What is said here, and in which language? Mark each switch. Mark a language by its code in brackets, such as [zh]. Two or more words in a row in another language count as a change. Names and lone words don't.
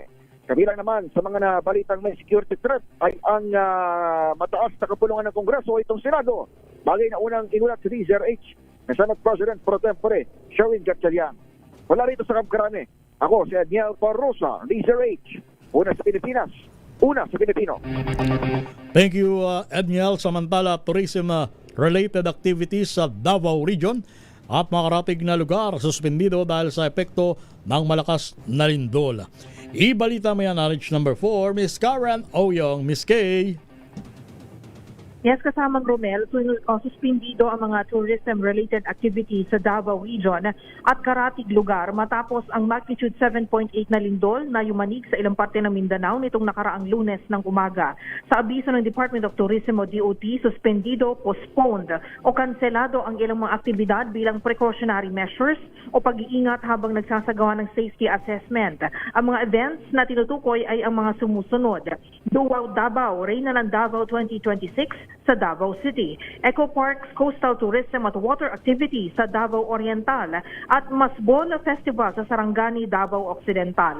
[tl] Kabilang naman sa mga nabalitang may security threat ay ang mataas na kapulungan ng Kongreso o itong Senado. Bagay na unang inulat si DZRH na Senate President Pro Tempore Sherwin Gatchalian. Wala rito sa Campo Crame. Ako si Edniel Parosa, DZRH, una sa Pilipinas, una sa Pilipino. [en] Thank you, Edniel. [tl] Samantala, [en] tourism-related activities [tl] sa Davao Region at makarating na lugar suspendido dahil sa epekto ng malakas na lindol. Ibalita mo yan, RH number 4, Miss Karen Oyong. Miss Kay. Yes, kasamang Romel, suspendido ang mga [en] tourism-related activities [tl] sa Davao Region at karatig lugar matapos ang magnitude 7.8 na lindol na yumanig sa ilang parte ng Mindanao nitong nakaraang Lunes ng umaga. Sa abiso ng Department of Tourism o DOT, suspendido, postponed o kanselado ang ilang mga aktibidad bilang [en] precautionary measures [tl] o pag-iingat habang nagsasagawa ng [en] safety assessment. [tl] Ang mga events na tinutukoy ay ang mga sumusunod: Luau Davao, Reyna ng Davao 2026 sa Davao City, Eco Parks, Coastal Tourism at Water Activities sa Davao Oriental at Masbol Festival sa Sarangani, Davao Occidental.